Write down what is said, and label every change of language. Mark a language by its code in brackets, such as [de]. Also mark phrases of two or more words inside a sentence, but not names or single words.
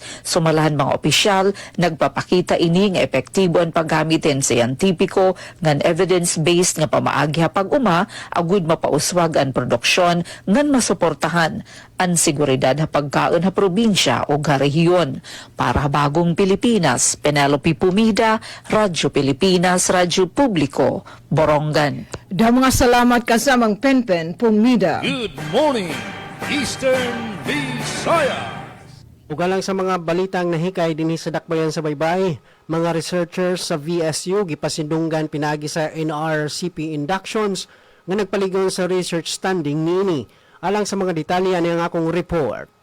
[war] Sumalahan mga opisyal nagpapakita ini nga epektibo ang paggamitin sa scientifico ngan evidence-based nga pamaagi hapag uma agud mapauswag ang produksyon ngan masuportahan ang seguridad hapagkaon ha probinsya o ha rehiyon. Para bagong Pilipinas, Penelope Pumida, Radyo Pilipinas, Radyo Publiko, Borongan. Da mga salamat kasamang Penpen Pumida. [en] Good morning, Eastern Visayas. [ceb] Ugalang sa mga balitang nahikay dinhi sa dakbayan sa baybay, mga researchers sa VSU gipasindunggan pinagi sa NRCP inductions nga nagpaligon sa research standing niini. Alang sa mga detalye ani ang akong report.